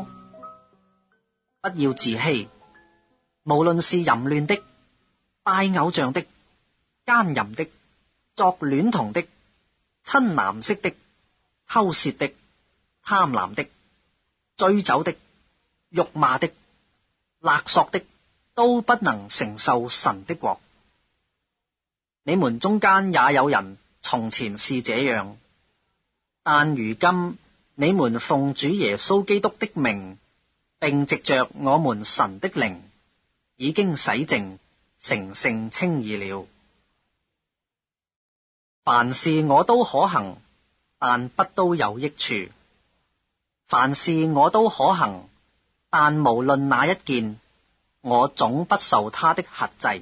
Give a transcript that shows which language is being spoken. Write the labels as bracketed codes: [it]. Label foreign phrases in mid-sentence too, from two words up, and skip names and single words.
[zh] 不要自欺，無論是淫亂的、拜偶像的、奸淫的、作孌童的、親男色的、偷竊的、貪婪的、醉酒的、辱罵的、勒索的，都不能承受神的國。你們中間也有人從前是這樣，但如今你們奉主耶穌基督的名，並藉着我們神的靈，已經洗淨，成聖稱義了。凡事我都可行，但不都有益處；凡事我都可行，但無論哪一件，我總不受他的轄制。